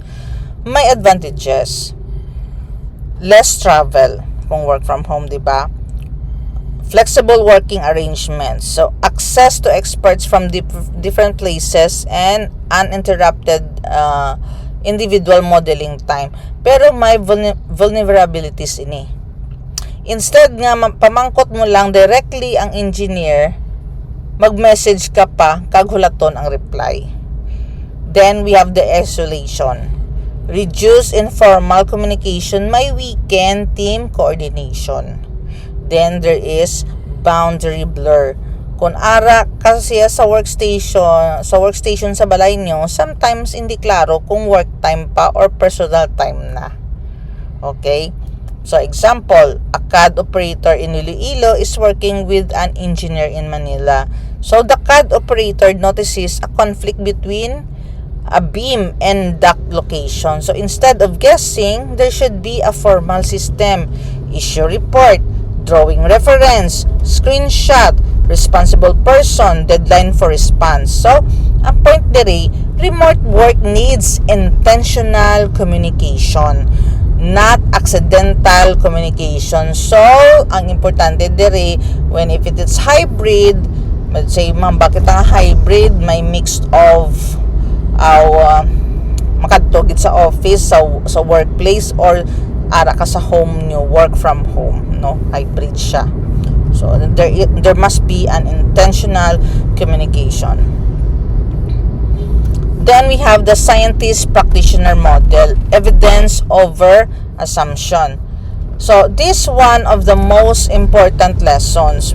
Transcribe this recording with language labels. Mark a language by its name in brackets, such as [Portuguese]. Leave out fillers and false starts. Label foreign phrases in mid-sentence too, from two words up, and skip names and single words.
[Hiligaynon] May advantages. [English] Less travel kung work from home, [Hiligaynon] di ba? [English] Flexible working arrangements. So, access to experts from different places and uninterrupted individual modeling time. [Hiligaynon] Pero may vulnerabilities ini. Instead nga pamangkot mo lang directly ang engineer, mag-message ka pa kag hulaton ang reply. [English] Then we have the isolation. Reduce informal communication, may weekend team coordination. Then there is boundary blur. [Hiligaynon] Kung ara kasi sa workstation sa balay nyo, sometimes hindi klaro kung [English] work time [Hiligaynon] pa or [English] personal time [Hiligaynon] na. [English] Okay? So example, a CAD operator in Iloilo is working with an engineer in Manila. So the CAD operator notices a conflict between a beam and duct location. So instead of guessing, there should be a formal system, issue report, drawing reference, screenshot, responsible person, deadline for response. So, [Hiligaynon] ang point diri, [English] remote work needs intentional communication, not accidental communication. So, [Hiligaynon] ang importante diri, [English] if it is hybrid, let's say, [Hiligaynon] ma'am, bakit ang hybrid, may [English] mix of [Hiligaynon] makatugid sa office, sa workplace, or ara ka sa home nyo, [English] work from home, no? Hybrid siya. So, there must be an intentional communication. Then we have the scientist-practitioner model, evidence over assumption. So, this one of the most important lessons.